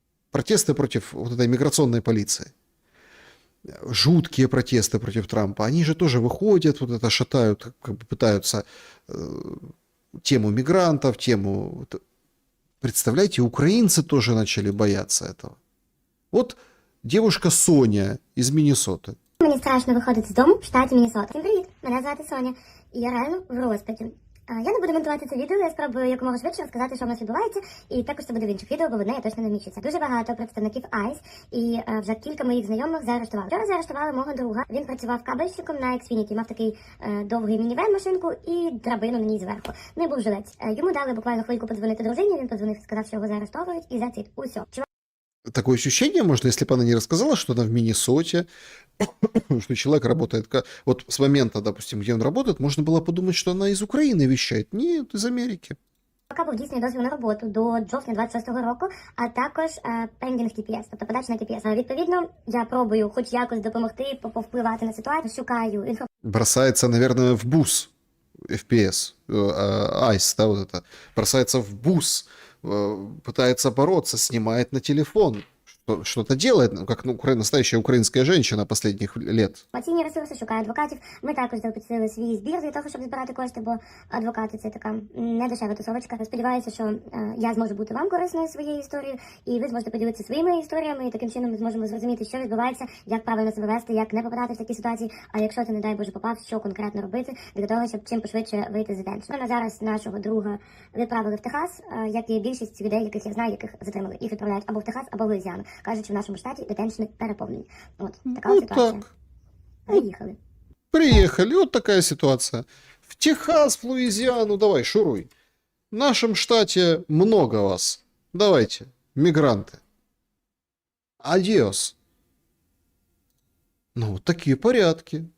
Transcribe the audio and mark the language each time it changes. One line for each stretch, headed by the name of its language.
Russian: Протесты против вот этой миграционной полиции. Жуткие протесты против Трампа. Они же тоже выходят, вот это шатают, как бы пытаются тему мигрантов, тему... Представляете, украинцы тоже начали бояться этого. Вот девушка Соня из Миннесоты.
Ukrainian: Мені страшно виходити з дому в штаті Міннесота. Всім привіт, мене звати Соня. І я реально в розпаді. Я не буду монтувати це відео, я спробую якомога швидше розказати, що в нас відбувається, і також це буде в інших відео, бо в одне я точно не вміщуся. Дуже багато представників ICE, і вже кілька моїх знайомих заарештували. Вчора заарештували мого друга, він працював кабельщиком на Xfinity, мав такий довгий мінівен машинку і драбину на ній зверху. Не був жилець. Йому дали буквально хвильку подзвонити дружині, він подзвонив, сказав, що його заарештовують, і за це усе.
Russian: Такое ощущение, можно, если бы она не рассказала, что она в Миннесоте, что человек работает... Вот с момента, допустим, где он работает, можно было подумать, что она из Украины вещает. Нет, из Америки.
Ukrainian: Поки був дійсний дозвіл на роботу до жовтня 26-го року, а також пендінг TPS, тобто подача на TPS. Відповідно, я пробую хоч якось допомогти, повпливати на ситуацію, шукаю інформацію.
Russian: Бросается, наверное, в бус FPS, ICE, да, вот это. Бросается в бус, пытается бороться, снимает на телефон. Что-то делает, как настоящая украинская женщина последних лет.
Ukrainian: Інформаційні ресурси, шукаю адвокатів. Ми також запустили свій збір для того, щоб збирати кошти, бо адвокати – це така недешева тусовочка. Сподіваюся, що я зможу бути вам корисною своєю історією, і ви зможете поділитися своїми історіями, і таким чином ми зможемо зрозуміти, що відбувається, як правильно себе вести, як не попадати в такі ситуації, а якщо ти, не дай Боже, попав, що конкретно робити, для того, щоб чим пошвидше вийти з детеншн. На зараз нашого друга відправили в Техас, як і більшість людей, яких я знаю, яких затримали. Їх відправляють або в Техас, або в Луїзіану. Кажуть, що в нашому штаті детеншни переповнені. От, така
Russian: вот
Ukrainian: ситуація. так. Приїхали.
Russian: Приехали, вот такая ситуация. В Техас, в Луизиану, давай, шуруй. В нашем штате много вас. Давайте, мигранты. Адиос. Ну, вот такие порядки.